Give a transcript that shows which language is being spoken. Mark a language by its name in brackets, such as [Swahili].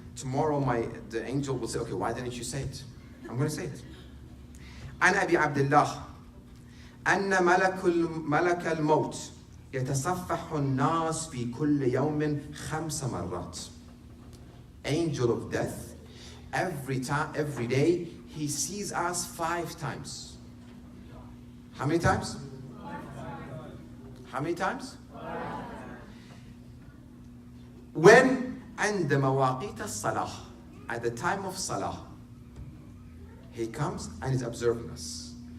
[English] Tomorrow the angel will say, okay, why didn't you say it? I'm going to say it. [Arabic] عن أبي عبد الله أن ملك الموت يتصفح الناس في كل يوم 5 مرات. [English] Angel of death, every day, he sees us 5 times. How many times? 5 times. How many times? 5 times. When [Arabic] عند مواقيت الصلاة, [English] at the time of salah, he comes and is observing us.